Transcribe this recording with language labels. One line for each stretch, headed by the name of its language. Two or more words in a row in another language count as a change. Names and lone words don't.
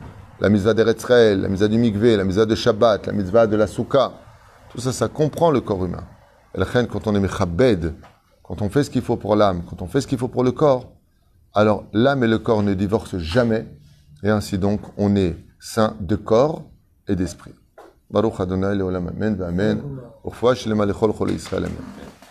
French: La mitzvah d'Eretzrel, la mitzvah du Mikvé, la mitzvah de Shabbat, la mitzvah de la Souka. Tout ça, ça comprend le corps humain. Et la reine, quand on est mechabed, quand on fait ce qu'il faut pour l'âme, quand on fait ce qu'il faut pour le corps, alors l'âme et le corps ne divorcent jamais. Et ainsi donc, on est saint de corps et d'esprit.
Hebrew: ברוך אדוני לעולם אמן ואמן. ורפואה שלמה לכל חולי ישראל אמן.